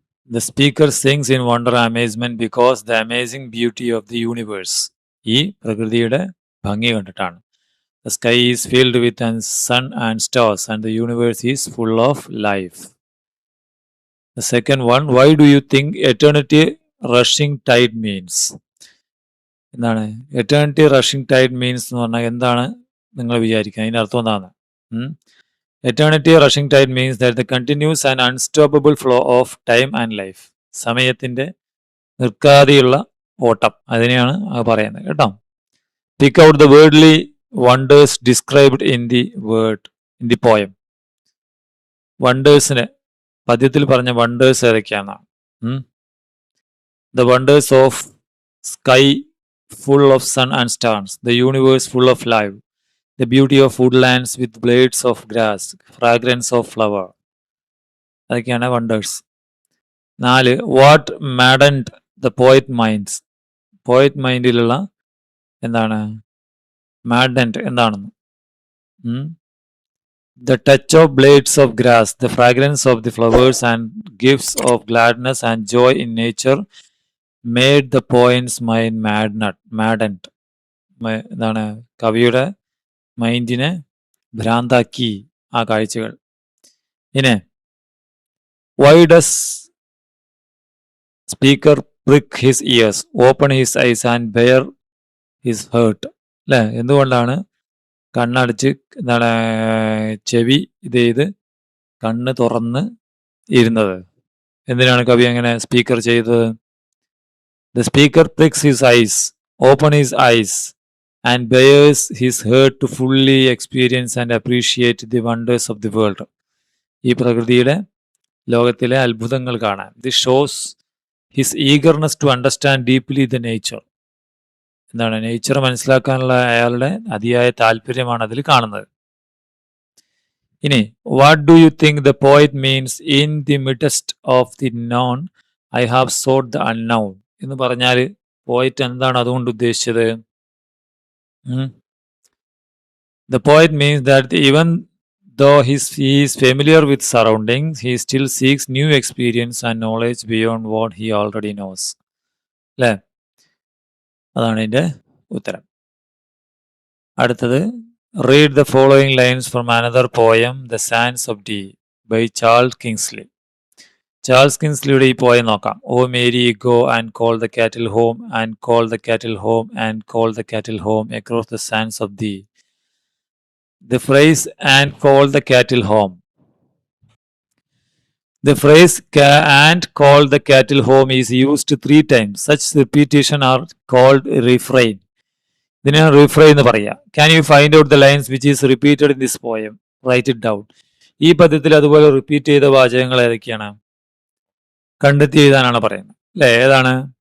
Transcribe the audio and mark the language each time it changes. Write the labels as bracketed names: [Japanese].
[English] The speaker sings in wonder and amazement because the amazing beauty of the universe. [Malayalam] ഈ പ്രകൃതിയുടെ ഭംഗി കണ്ടിട്ടാണ്. [English] The sky is filled with sun and stars and the universe is full of life. The second one, why do you think eternity rushing tide means? [Malayalam] എന്താണ് [English] eternity rushing tide means [Malayalam] എന്ന് പറഞ്ഞാൽ എന്താണ് നിങ്ങൾ വിചാരിക്കുക? അതിൻ്റെ അർത്ഥം എന്താണ്? [English] Eternity rushing tide means that the continuous and unstoppable flow of time and life. [Malayalam] സമയത്തിന്റെ നിർക്കാതെയുള്ള ഓട്ടം, അതിനെയാണ് പറയുന്നത് കേട്ടോ. [English] Pick out the worldly wonders described in the poem. [Malayalam] വണ്ടേഴ്സിന് പദ്യത്തിൽ പറഞ്ഞ വണ്ടേഴ്സ് ഏതൊക്കെയാണ്? [English] The wonders of sky full of sun and stars, the universe full of life, the beauty of woodlands with blades of grass, fragrance of flower. [Malayalam] അതൊക്കെയാണ് wonders. [English] 4. What maddened the poet minds? [Malayalam] Poet മൈൻഡിലുള്ള എന്താണ് മാഡൻഡ് എന്താണെന്ന്? [English] The touch of blades of grass, the fragrance of the flowers and gifts of gladness and joy in nature made the poet's mind maddened. [Malayalam] എന്താണ്? കവിയുടെ മൈൻഡിനെ ഭ്രാന്താക്കി ആ കാഴ്ചകൾ. [English] ഇനി why does speaker prick his ears, open his eyes and bare his heart? [Malayalam] അല്ലേ, എന്തുകൊണ്ടാണ് കണ്ണടച്ച് എന്താണ് ചെവി ഇത് ചെയ്ത് കണ്ണ് തുറന്ന് ഇരുന്നത്? എന്തിനാണ് കവി അങ്ങനെ സ്പീക്കർ ചെയ്തത്? [English] The speaker pricks his eyes, open his eyes and bears his heart to fully experience and appreciate the wonders of the world. [Malayalam] ഈ പ്രകൃതിയുടെ ലോകത്തിലെ അത്ഭുതങ്ങൾ കാണാൻ. [English] This shows his eagerness to understand deeply the nature. [Malayalam] എന്താണ്? Nature മനസ്സിലാക്കാനുള്ള അയാളുടെ അതിയായ താല്പര്യമാണ് അതിൽ കാണുന്നത്. [English] ഇനി what do you think the poet means in the midst of the known I have sought the unknown? [Malayalam] എന്ന് പറഞ്ഞാൽ പോയറ്റ് എന്താണ് അതുകൊണ്ട് ഉദ്ദേശിച്ചത്? [English] The poet means that even though he is familiar with surroundings, he still seeks new experience and knowledge beyond what he already knows. [Malayalam] അല്ലേ, അതാണ് ഇതിൻ്റെ ഉത്തരം. അടുത്തത്, [English] read the following lines from another poem, The Sands of Dee by Charles Kingsley. [Malayalam] Charles കിങ്സ്ലിയുടെ ഈ poem നോക്കാം. [English] O Mary go and call the cattle home and call the cattle home and call the cattle home across the sands of the. The phrase and call the cattle home. The phrase and call the cattle home is used 3 times. Such repetition are called refrain. [Malayalam] ഇതിനാണ് refrain എന്ന് പറയുക. [English] Can you find out the lines which is repeated in this poem? Write it down. [Malayalam] ഈ പദ്യത്തിൽ അതുപോലെ repeat ചെയ്ത വാചകങ്ങൾ ഏതൊക്കെയാണ്? കണ്ടെത്തി എഴുതാനാണ് പറയുന്നത് അല്ലേ. ഏതാണ്?